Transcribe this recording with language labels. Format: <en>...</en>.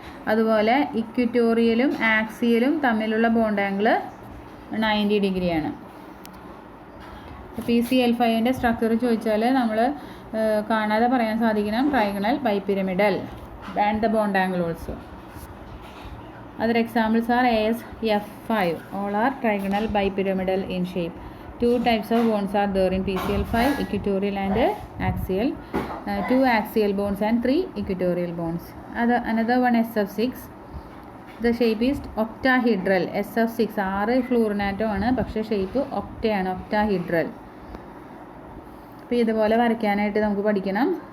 <ml>അതുപോലെ ഇക്വറ്റോറിയലും ആക്സിയലും തമ്മിലുള്ള bond angle 90 ഡിഗ്രിയാണ്. PCl5ൻ്റെ സ്ട്രക്ചർ ചോദിച്ചാൽ നമ്മൾ കാണാതെ പറയാൻ സാധിക്കണം trigonal bipyramidal</ml> <en>And the bond angle also. Other examples are AsF5. All are trigonal bipyramidal in shape. 2 types of bonds are there in PCl5, equatorial and axial. 2 axial bonds and 3 equatorial bonds. Another one SF6. The shape is octahedral.</en> <ml>SF6 6 ഫ്ലൂറിനാറ്റം ആണ്, പക്ഷേ shape ഒക്ടയാണ്, octahedral. അപ്പോൾ ഇതുപോലെ വരയ്ക്കാനായിട്ട് നമുക്ക് പഠിക്കണം.</ml>